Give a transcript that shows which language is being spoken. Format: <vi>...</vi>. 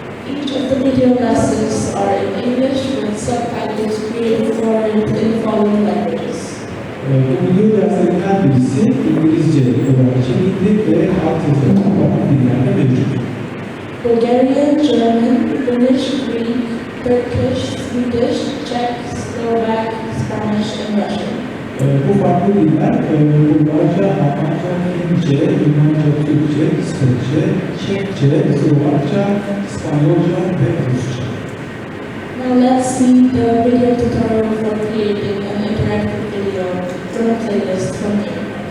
<en>Each of the video lessons are in English with subtitles created for it in the following languages.</en> <tr>Bu video derslerin her birisi İngilizce olarak çekildi ve altyazılı farklı dillerde mevcut.</tr> <en>Bulgarian, German, Finnish, Greek, Turkish, Swedish, Czech, Slovak, Spanish, and Russian.</en> <tr>Bu farklı diller Bulgarca, Almanca, Fince, Yunanca, Türkçe, İsveççe, Çekçe, Slovakça, İspanyolca ve Rusça.</tr> <en>Now let's see the video tutorial for creating an interactive video from a playlist from here.</en>